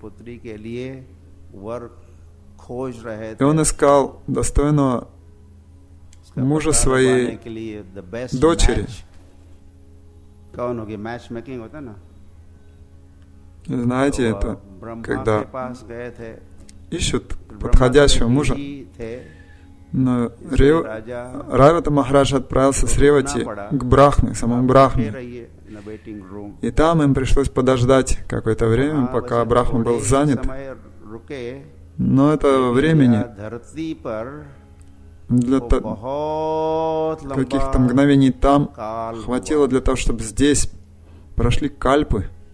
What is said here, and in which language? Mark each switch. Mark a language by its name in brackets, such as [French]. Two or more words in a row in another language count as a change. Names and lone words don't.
[Russian] И он искал достойного мужа своей дочери. Знаете, это [Hindi] ब्रह्मा [Russian] когда [Hindi] के पास गए थे, [Russian] ищут подходящего мужа. Но Ревата Махарадж отправился с Ревати к Брахме, самому Брахме. И там им пришлось подождать какое-то время, пока Брахма был занят. Но этого времени для каких-то мгновений там хватило для того, чтобы здесь прошли кальпы.